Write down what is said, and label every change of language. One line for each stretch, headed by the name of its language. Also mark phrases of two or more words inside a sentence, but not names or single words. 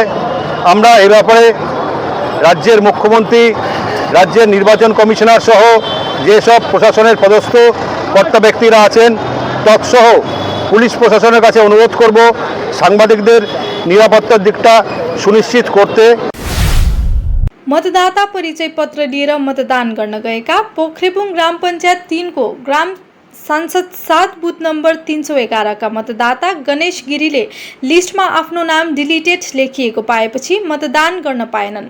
Bangla: আমরা এ ব্যাপারে রাজ্যের মুখ্যমন্ত্রী, রাজ্যের নির্বাচন কমিশনার সহ যেসব প্রশাসনের পদস্থ কর্তা ব্যক্তিরা আছেন তৎসহ পুলিশ প্রশাসনের কাছে অনুরোধ করব সাংবাদিকদের নিরাপত্তার দিকটা সুनिश्चित করতে।
Nepali: मतदाता परिचय पत्र लिएर मतदान गर्न गएका पोखरेबुङ ग्राम पञ्चायत 3 को ग्राम सांसद 7 बुथ नम्बर 311 का मतदाता गणेश गिरीले लिस्टमा आफ्नो नाम डिलिटेड लेखिएको पाएपछि मतदान गर्न पाएनन्।